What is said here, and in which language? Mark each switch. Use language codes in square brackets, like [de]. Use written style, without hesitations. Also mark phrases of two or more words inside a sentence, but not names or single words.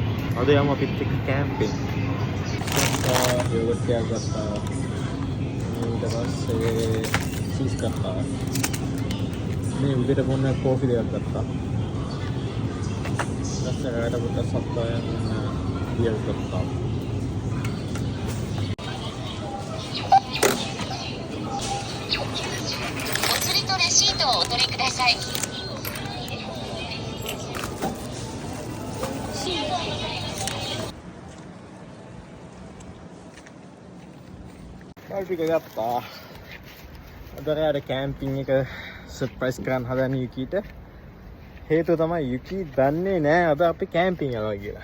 [si] අද යමු අපිත් එක්ක කැම්පින්. යෝගට් එකක් ගත්තා. ඊට පස්සේ චීස් ගත්තා. මේ උදේට මොන කෝෆි දෙකක් ගත්තා. ඊට පොඩ්ඩක් සප්පායන් බියර් ගත්තා. [ja] お取りください。 [si] ටික ගත්තා. අදට කැම්පින් එක සර්ප්‍රයිස් කරන්න හදන යුකීට හේතුව තමයි යුකී දන්නේ නෑ අද අපි කැම්පින් යනවා කියලා.